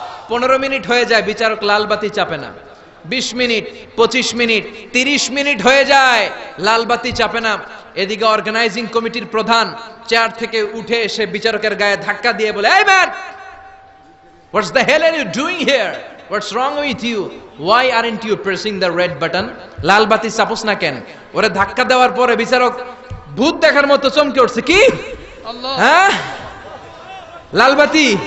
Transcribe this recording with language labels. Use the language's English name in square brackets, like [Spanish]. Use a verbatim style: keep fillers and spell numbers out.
[Bangla] পনেরো মিনিট হয়ে যায়, বিচারক লালবাতি চাপে না। বিশ মিনিট, পঁচিশ মিনিট, তিরিশ মিনিট হয়ে যায়, লালবাতি চাপে না। এদিকে অর্গানাইজিং কমিটির প্রধান চেয়ার থেকে উঠে এসে বিচারকের গায়ে ধাক্কা দিয়ে বলে, এই man, [English] What's the hell are you doing here? What's wrong with you? Why aren't you pressing the red button? [Bangla] লাল বাতি চাপোস না কেন? ওরে ধাক্কা দেওয়ার পরে বিচারক ভূত দেখার মতো চমকে উঠছে। কি? হ্যাঁ, লাল বাতি।